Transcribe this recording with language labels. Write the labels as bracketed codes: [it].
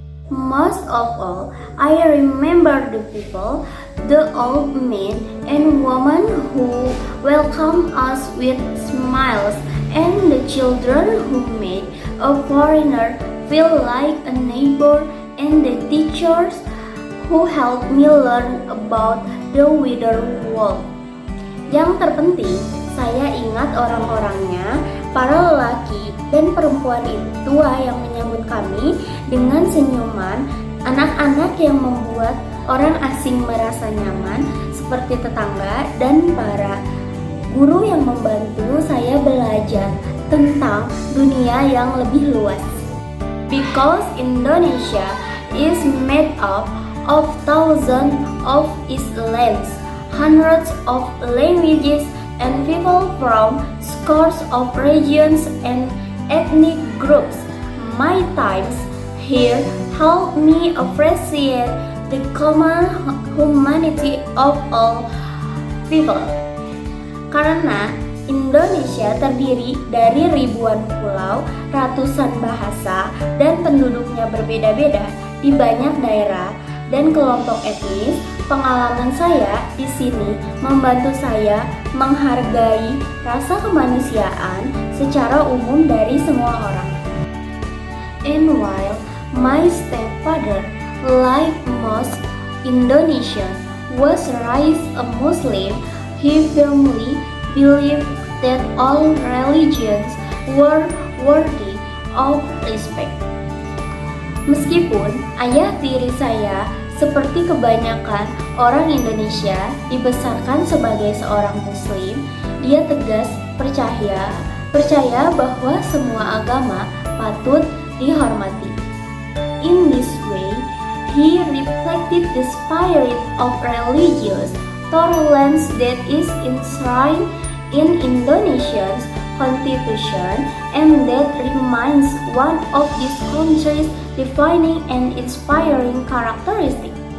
[en] Most of all, I remember the people, the old men and women who welcomed us with smiles, and the children who made a foreigner feel like a neighbor, and the teachers who helped me learn about the wider world. [id] Yang terpenting, saya ingat orang-orangnya, para lelaki dan perempuan tua yang menyambut kami dengan senyuman, anak-anak yang membuat orang asing merasa nyaman seperti tetangga, dan para guru yang membantu saya belajar tentang dunia yang lebih luas. [en] Because Indonesia is made up of thousands of islands, hundreds of languages, and people from scores of regions and ethnic groups. My times here help me appreciate the common humanity of all people. [id] Karena Indonesia terdiri dari ribuan pulau, ratusan bahasa, dan penduduknya berbeda-beda di banyak daerah dan kelompok etnis. Pengalaman saya di sini membantu saya menghargai rasa kemanusiaan secara umum dari semua orang. [en] And while my stepfather, like most Indonesians, was raised a Muslim, he firmly believed that all religions were worthy of respect. [id] Meskipun ayah tiri saya seperti kebanyakan orang Indonesia dibesarkan sebagai seorang Muslim, dia tegas percaya bahwa semua agama patut dihormati. [en] In this way, he reflected the spirit of religious tolerance that is enshrined in Indonesia's constitution, and that remains one of this country's defining and inspiring characteristic.